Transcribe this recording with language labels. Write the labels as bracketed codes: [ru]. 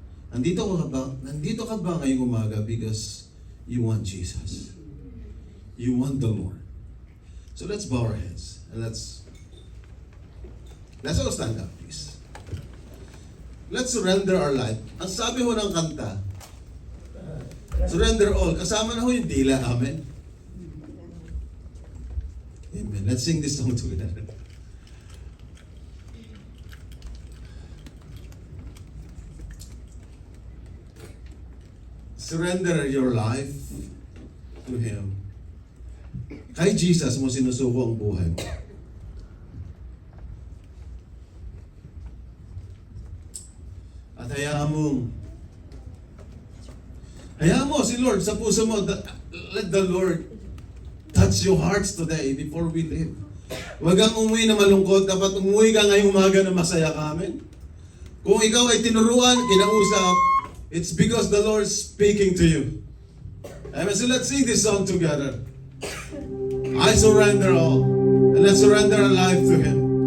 [tl] Nandito ka ba ngayong umaga [en] because you want Jesus. You want the Lord. So let's bow our heads and let's all stand up, please. Let's surrender our life. [tl] Ang sabi ho ng kanta, [en] surrender all. [tl] Kasama na ho yung dila. Amen. Amen. [en] Let's sing this song together. Surrender your life to Him. [tl] Kay Jesus mo sinusuko ang buhay mo. At hayaan mo si Lord sa puso mo. [en] Let the Lord touch your hearts today before we leave. [tl] Huwag kang umuwi na malungkot. Dapat umuwi ka ngayong umaga na masaya ka. Amen. Kung ikaw ay tinuruan, kinausap, [en] it's because the Lord is speaking to you. Amen. So let's sing this song together. I surrender all. And let's surrender our life to Him.